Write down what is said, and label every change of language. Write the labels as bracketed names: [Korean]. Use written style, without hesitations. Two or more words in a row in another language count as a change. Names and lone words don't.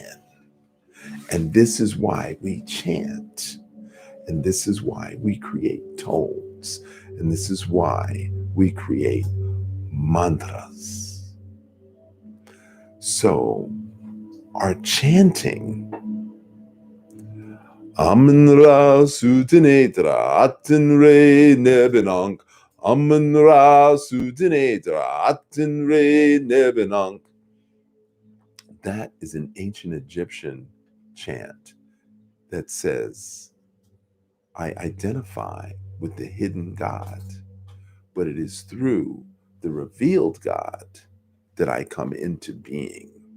[English] And this is why we chant. And this is why we create tones. And this is why we create mantras. So our chanting, Amun-Ra Sudinetra Atin-Re Nebinank, Amun-Ra Sudinetra Atin-Re Nebinank. That is an ancient Egyptian chant that says, I identify with the hidden God, but it is through the revealed God that I come into being.